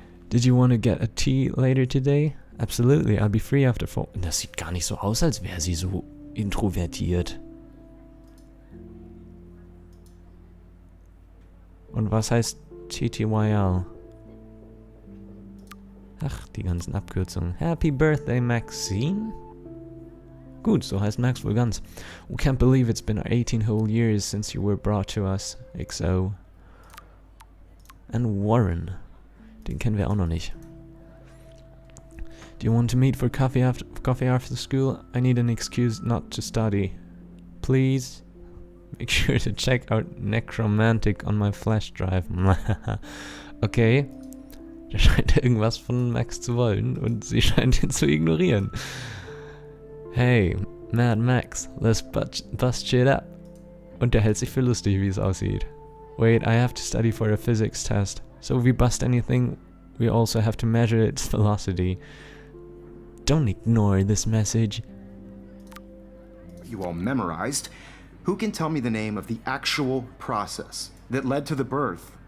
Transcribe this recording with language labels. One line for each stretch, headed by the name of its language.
English: Did you want to get a tea later today? Absolutely, I'll be free after 4.
German: Das sieht gar nicht so aus, als wäre sie so introvertiert. Und was heißt TTYL? Ach, die ganzen Abkürzungen.
English: Happy Birthday,
German: Maxine? Gut, so heißt Max wohl ganz.
English: We can't believe it's been 18 whole years since you were brought to us. XO. And Warren.
German: Den kennen wir auch noch nicht.
English: Do you want to meet for coffee after school? I need an excuse not to study. Please? Make sure to check out Necromantic on my flash drive.
German: Okay. Der scheint irgendwas von Max zu wollen und sie scheint ihn zu ignorieren.
English: Hey, Mad Max, let's bust shit up.
German: Und der hält sich für lustig, wie es aussieht.
English: Wait, I have to study for a physics test. So if we bust anything, we also have to measure its velocity. Don't ignore this message. You all memorized. Who can tell me the name of the actual process that led to the birth?